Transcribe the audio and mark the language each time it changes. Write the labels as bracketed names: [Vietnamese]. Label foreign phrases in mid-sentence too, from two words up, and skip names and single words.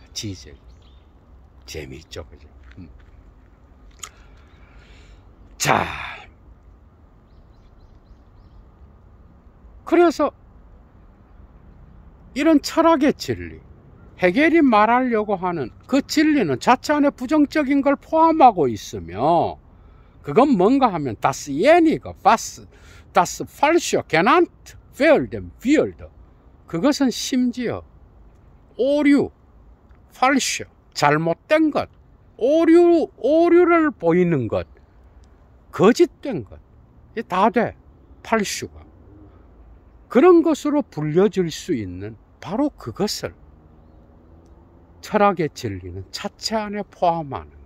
[Korean] 지적. 재미있죠, 그죠? 자, 그래서 이런 철학의 진리, 해겔이 말하려고 하는 그 진리는 자체 안에 부정적인 걸 포함하고 있으며, 그건 뭔가 하면 [German] das jenige, was, das falsche genannt werden wird. [Korean] 그것은 심지어 오류, falsch, 잘못된 것, 오류를 보이는 것, 거짓된 것, 이게 다 돼. falsch가. 그런 것으로 불려질 수 있는 바로 그것을 철학의 진리는 자체 안에 포함하는 거예요.